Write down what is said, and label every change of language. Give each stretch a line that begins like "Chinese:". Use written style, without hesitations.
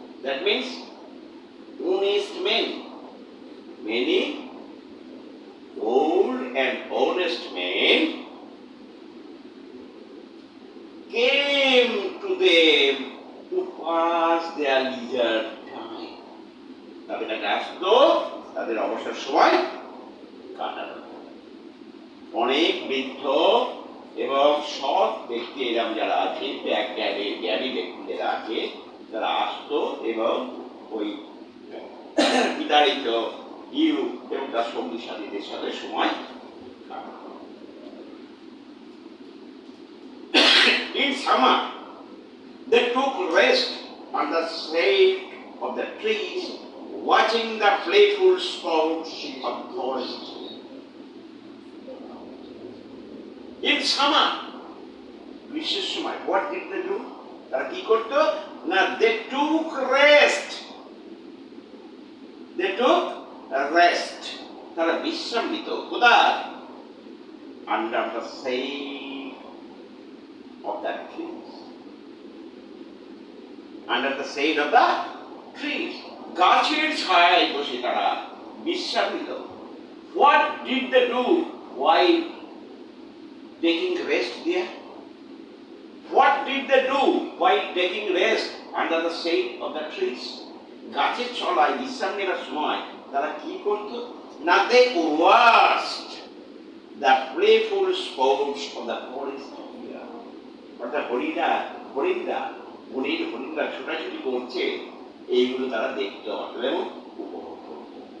English: That means honest men. Many old and honest men came to them to pass their leisure time.
Bangla: তাদের কাছে আসতো তাদের অবসর সময় কাটানো। অনেক বৃদ্ধ এবং সৎ ব্যক্তি এরকম যারা আছে, জ্ঞানী ব্যক্তি যারা আছে, তারা আসতো এবং ওই বিতাড়িত ইউরোপ এবং তার সঙ্গী সাথীদের সাথে সময় কাটাতো।
English: In summer, they took rest on the shade of the trees, watching the playful sports of the forest. In summer,
Bangla: গ্রীষ্মের সময়,
English: what did they do?
Bangla: তারা কি করতো না,
English: they took rest. They took rest.
Bangla: তারা বিশ্রাম নিত। কোথায়?
English: Under the shade of the trees. Under the shade of the trees.
Bangla: গাছের ছায়ায় বসে তারা বিশ্রাম নিত।
English: What did they do while taking rest there? What did they do while taking rest under the shade of the trees?
Bangla: গাছের ছলায় বিশ্রাম নেওয়ার সময় তারা কি করতো না,
English: they watched the playful sports of the forest here.
Bangla: অর্থাৎ হরিণরা ছোটাছুটি করছে, এইগুলো তারা দেখতে হতো এবং উপভোগ করত।